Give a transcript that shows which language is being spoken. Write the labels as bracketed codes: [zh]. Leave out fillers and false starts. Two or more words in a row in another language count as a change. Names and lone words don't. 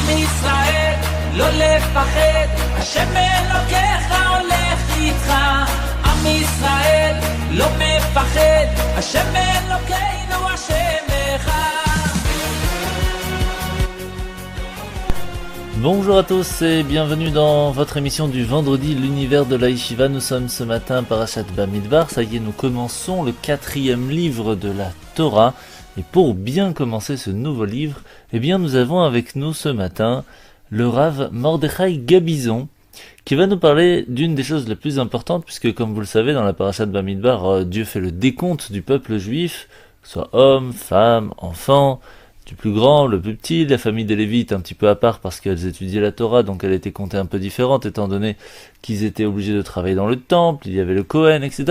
[he] ישראל, לא לפחד, השם אלוקיך הולך איתך. עם ישראל לא מפחד, השם אלוקינו השם אחד. [fr] Bonjour à tous et bienvenue dans votre émission du vendredi, l'univers de la Yeshiva. Nous sommes ce matin Parashat Bamidbar, ça y est, nous commençons le 4e livre de la Torah. Et pour bien commencer ce nouveau livre, eh bien nous avons avec nous ce matin le Rav Mordechai Gabizon, qui va nous parler d'une des choses les plus importantes, puisque comme vous le savez, dans la Parashat Bamidbar, Dieu fait le décompte du peuple juif, que ce soit hommes, femmes, enfants, du plus grand, le plus petit, la famille des Lévites un petit peu à part parce qu'elles étudiaient la Torah, donc elle était comptée un peu différente étant donné qu'ils étaient obligés de travailler dans le temple, il y avait le Kohen, etc.